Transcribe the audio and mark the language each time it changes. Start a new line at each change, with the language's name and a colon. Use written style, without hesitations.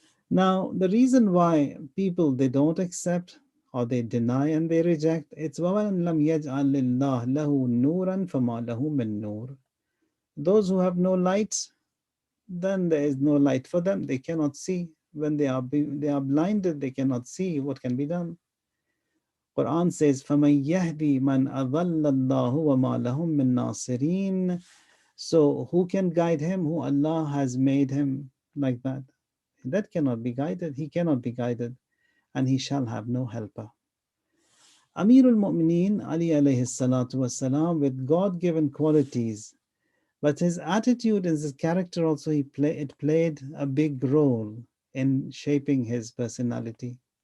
English: Now, the reason why people they don't accept or they deny and they reject, it's
Arabic: وَمَنْ لَمْ يَجْعَلِ اللَّهُ لَهُ نُورًا فَمَا لَهُ مِنْ نُورٍ.
English: Those who have no light, then there is no light for them. They cannot see. When they are blinded, they cannot see what can be done. Quran says,
Arabic: فَمَنْ يَهْدِي مَنْ أَضَلَّ اللَّهُ وَمَا لَهُم مِّن نَاصِرِينَ.
English: So who can guide him who Allah has made him like that? That cannot be guided. He cannot be guided, and he shall have no helper. Amirul Mu'mineen Ali alayhi salatu wasalam, with God-given qualities, but his attitude and his character also, it played a big role in shaping his personality.